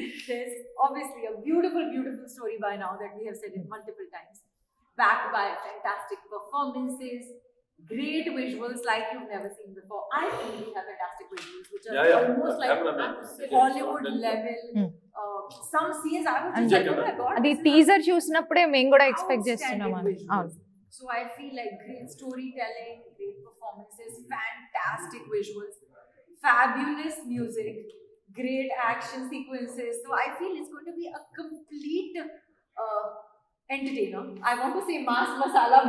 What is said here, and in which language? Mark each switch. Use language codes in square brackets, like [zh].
[en] There's obviously a beautiful story by now that we have said it multiple times. Backed by fantastic performances, great visuals like you've never seen before. I feel we have fantastic visuals which are almost like Hollywood level. Some scenes I was just like, oh my god. [te] అది teaser చూసినప్పుడే మేము కూడా expect చేస్తున్నాం అని. [en] So I feel like great storytelling, great performances, fantastic visuals, fabulous music, great action sequences. So I feel it's going to be a complete entertainer. I want to say mass masala.